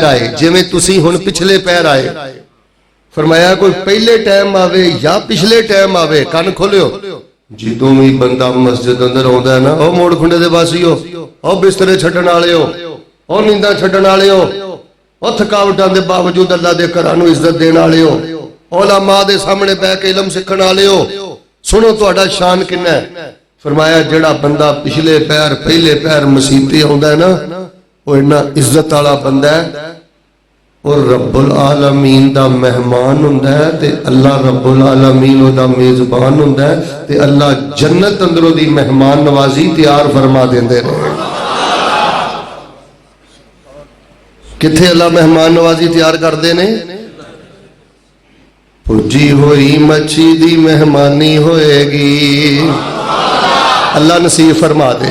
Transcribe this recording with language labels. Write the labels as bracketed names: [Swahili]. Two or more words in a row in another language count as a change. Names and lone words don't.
[Punjabi] آئے، جویں تسی ہن پچھلے پیر آئے، فرمایا کوئی پہلے ٹائم آوے یا پچھلے ٹائم آوے، کان کھولیو، جدوں بھی بندہ مسجد اندر آؤندا ہے نا، او موڑ کھنڈے دے واسیو، او بسترے چھڈن والیو، او نینداں چھڈن والیو، او تھکاوٹاں دے باوجود اللہ دے گھراں نوں عزت دین والیو، علما دے سامنے بیٹھ کے علم سکھن والیو، سنو تہاڈا شان کنا ہے. فرمایا جیہڑا بندہ پچھلے پیر پہلے پیر مسیتے آؤندا ہے نا، وہ انا عزت والا بندہ ہے اور رب العالمین دا مہمان ہندا ہے، تے اللہ رب العالمین اوہدا میزبان ہندا ہے، تے اللہ جنت اندروں دی مہمان نوازی تیار فرما دیندے نے. کتھے اللہ مہمان نوازی تیار کردے نے? بھنی ہوئی مچھی دی مہمانی ہوئے گی، اللہ نصیب فرما دے.